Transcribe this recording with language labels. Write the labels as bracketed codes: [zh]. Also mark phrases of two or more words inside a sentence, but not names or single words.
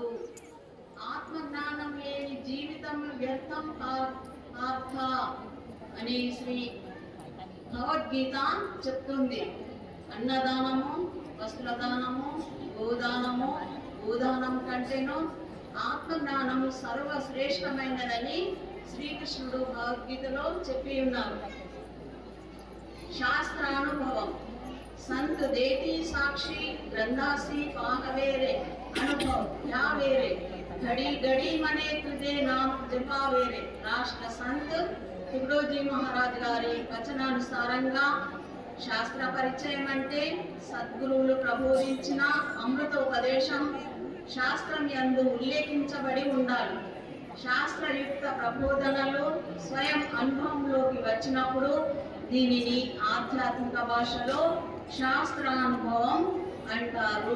[te] ఆత్మజ్ఞానం లేని జీవితం వ్యర్థం పార్థ అని శ్రీ భగవద్గీత చెప్తుంది. అన్నదానము, వస్త్రదానము, గోదానము, భూదానం కంటేను ఆత్మజ్ఞానము సర్వశ్రేష్టమైనదని శ్రీకృష్ణుడు భగవద్గీతలో చెప్పి ఉన్నారు. [mr] శాస్త్రానుభవం संत देती साक्षी ग्रंथासी पाहवेरे अनुभव या वेरे घड़ी घड़ी मने तुझे नाम जपावेरे. [te] राष्ट्र संत तुगड़ोजी महाराज గారి వచనానుసారంగా శాస్త్ర పరిచయం అంటే సద్గురువులు ప్రబోధించిన అమృతోపదేశం శాస్త్రం యందు ఉల్లేఖించబడి ఉండాలి. శాస్త్రయుక్త ప్రబోధనలు స్వయం అనుభవంలోకి వచ్చినప్పుడు దీనిని ఆధ్యాత్మిక భాషలో శాస్త్రానుభవం అంటారు.